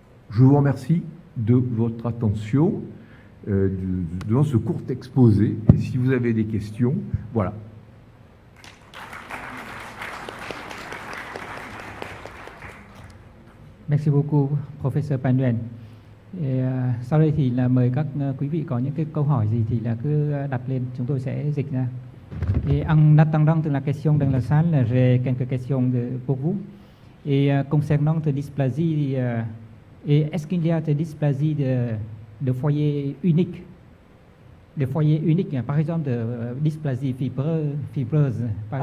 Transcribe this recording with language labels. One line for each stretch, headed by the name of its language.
French: Je vous remercie de votre attention devant ce court exposé. Et si vous avez des questions, voilà. Merci beaucoup, Professeur Pan Nguyen.
Vietnamese: Sau đây thì là mời các quý vị có những cái câu hỏi gì thì là cứ đặt lên, chúng tôi sẽ dịch ra.
French: Et en attendant la question dans la salle, j'ai quelques questions pour vous. Et concernant cette dysplasie, et est-ce qu'il y a des dysplasies de foyer unique? de foyer unique, par exemple de dysplasie fibreuse, par